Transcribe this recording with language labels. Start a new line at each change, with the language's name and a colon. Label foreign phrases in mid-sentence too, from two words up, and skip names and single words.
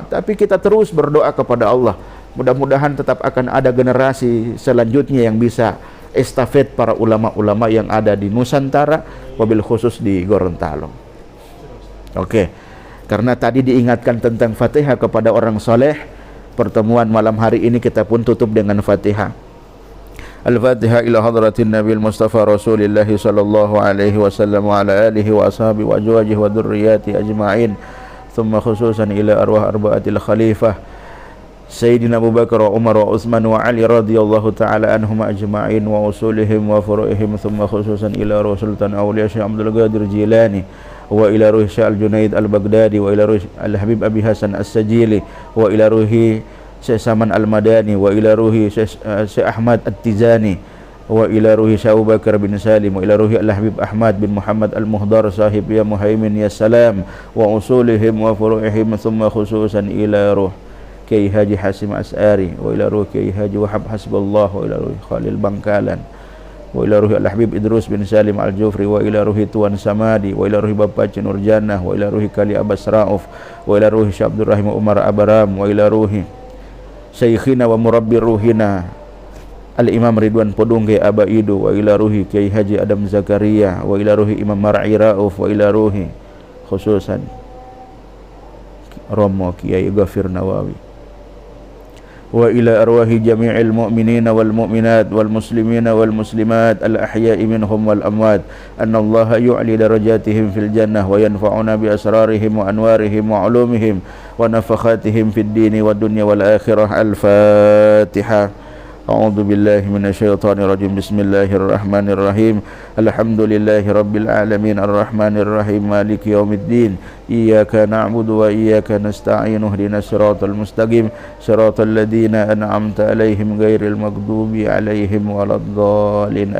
Indonesian: Tapi kita terus berdoa kepada Allah. Mudah-mudahan tetap akan ada generasi selanjutnya yang bisa estafet para ulama-ulama yang ada di Nusantara,
Arabic: وبالخصوص
Indonesian: di Gorontalo. Oke. Karena tadi diingatkan tentang Fatihah kepada orang soleh, pertemuan malam hari ini kita pun tutup dengan Fatihah.
Arabic: الفاتحة إلى حضرة النبي المصطفى رسول الله صلى الله عليه وسلم وعلى آله وأصحابه وأزواجه وذريته أجمعين. ثم خصوصا إلى أرواح أربعة الخليفة سيدنا أبو بكر وعمر وعثمان وعلي رضي الله تعالى عنهم أجمعين وأصولهم وفروعهم. ثم خصوصا إلى أرواح سلطان أولياء شيخ عبد القادر جيلاني وإلى روح شيخ الجنيد البغدادي وإلى روح الحبيب أبي حسن الشاذلي وإلى روح شيخ سمان المدني وإلى روح شيخ أحمد التجاني وإلى روح شيخ أبو بكر بن سالم وإلى روح الحبيب أحمد بن محمد المحضار صاحب يا مهيمن يا سلام وأصولهم وفروعهم. ثم خصوصا إلى روح كياهي حاج هاشم أشعري وإلى روح كياهي حاج وهاب حسب الله وإلى روح خليل بنكالان وإلى روح الحبيب إدريس بن سالم الجفري وإلى روح توان صمدي وإلى روح بافق نور جنة وإلى روح كالي عباس رؤوف وإلى روح شيخ عبد الرحيم عمر أبارام وإلى روح شيخنا ومربي روحنا الإمام رضوان بودونغي أبايدو وإلى روح كياهي حاج آدم زكريا وإلى روح إمام مرعي رؤوف وإلى روح خصوصا رومو كياهي غافر نواوي وإلى أرواح جميع المؤمنين والمؤمنات والمسلمين والمسلمات الأحياء منهم والأموات أن الله يعلي درجاتهم في الجنة وينفعنا بأسرارهم وأنوارهم وعلومهم ونفحاتهم في الدين والدنيا والآخرة. الفاتحة. أعوذ بالله من الشيطان الرجيم. بسم الله الرحمن الرحيم. الحمد لله رب العالمين الرحمن الرحيم مالك يوم الدين. إياك نعبد وإياك نستعين. اهدنا الصراط المستقيم. صراط الذين أنعمت عليهم غير المغضوب عليهم ولا الضالين.